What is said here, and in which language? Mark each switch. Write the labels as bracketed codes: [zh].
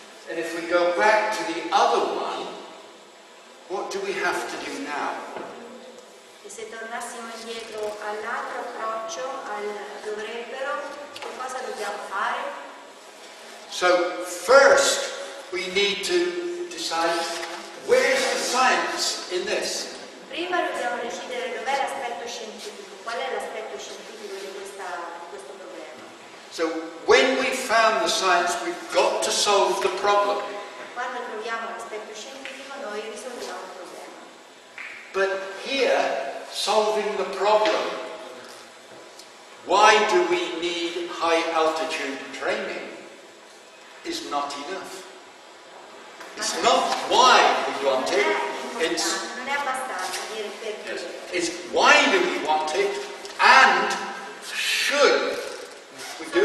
[en] And if we go back to the other one, what do we have to do now? [it] E se tornassimo indietro all'altro approccio, al dovrebbero, che cosa dobbiamo fare? [en] So first we need to decide where's the science in this? [it] Prima dobbiamo decidere dov'è l'aspetto scientifico, qual è l'aspetto scientifico di questo problema. [en] So when we found the science, we've got to solve the problem. [it] Quando troviamo l'aspetto scientifico noi risolviamo il problema. [en] But here, solving the problem, why do we need high altitude training is not enough. It's not why we want it, [it] Non è abbastanza dire perché. [en] it's why do we want it and should we do